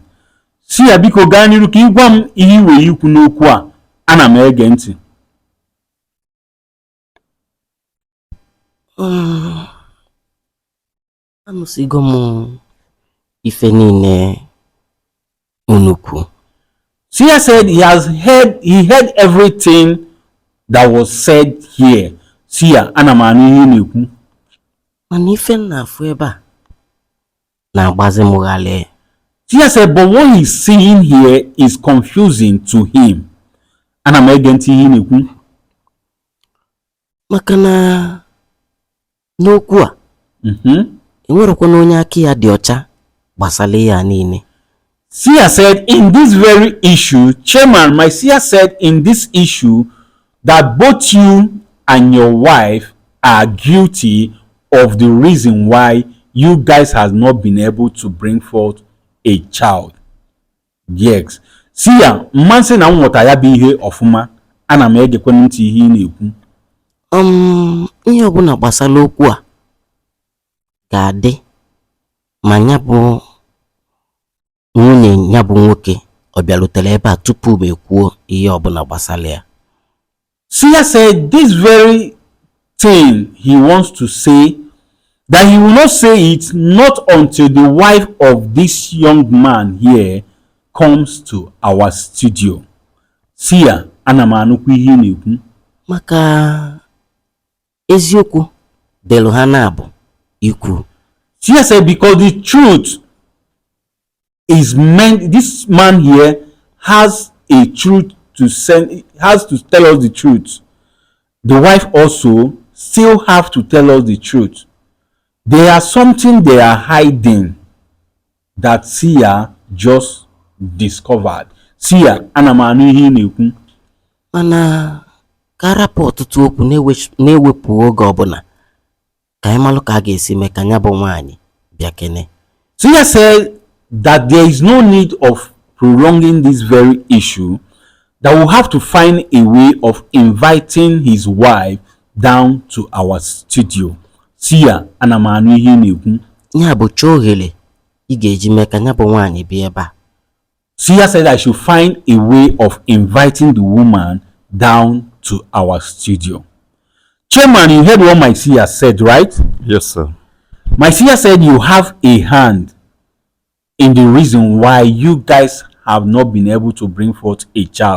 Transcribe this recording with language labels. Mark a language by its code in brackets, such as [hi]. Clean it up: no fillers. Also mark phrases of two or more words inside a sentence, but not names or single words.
[ig] Seer, biko gaa n'iru ka ị gwa m ihe ị nwere ikwu n'okwu a. Ana m ege ntị. Anụsigo m ife niile unu kwu. [en] Seer said he heard everything that was said here. [ig] Seer, ana m anụ ihe ị na-ekwu. Mana ife m na-afụ ebe a na-agbazi m ghale. [en] Seer said, but what he's seeing here is confusing to him. [ig] Ana m ege ntị ihe ị na-ekwu. Maka na n'okwu a enwerekwana onye aka ya dị ọcha gbasara ya niile. [en] Seer said in this very issue, Chairman, my Seer said in this issue that both you and your wife are guilty of the reason why you guys has not been able to bring forth a child. Yes. [ig] Seer, mmansi na nghọta ya bụ ihe ọfụma, ana m egekwe ntị ihe ị na-ekwu. Ihe ọbụla gbasara okwu a ga-adị ma ya bụ nwunye ya bụ nwoke ọ bịarutere ebe a tupu m ekwuo ihe ọbụla gbasara ya. [en] Seer said this very thing he wants to say, that he will not say it not until the wife of this young man here comes to our studio. [ig] Seer, ana m anụkwa ihe ị na-ekwu. Maka eziokwu delu ha na-abụ ikwu. [en] Seer said because the truth is meant, this man here has a truth to send, has to tell us the truth. The wife also still have to tell us the truth. There are something they are hiding that Seer just discovered. [ig] Seer, ana m anụ ihe ị na-ekwu. Mana ka arapụ ọtụtụ okwu na-ewepụ oge ọbụla ka anyị malụ ka a ga-esi mee ka ya bụ nwaanyị bịa kene. [en] Seer said that there is no need of prolonging this very issue, that we'll have to find a way of inviting his wife down to our studio. [ig] Seer, ana m anụ ihe ị na-ekwu. Ya bụ chọọ ohere ị ga-eji mee ka ya bụ nwaanyị bịa ebe a. [en] Seer said I should find a way of inviting the woman down to our studio. Chairman, you heard what my Seer said, right? Yes, sir. My Seer said you have a hand in the reason why you guys have not been able to bring forth a child.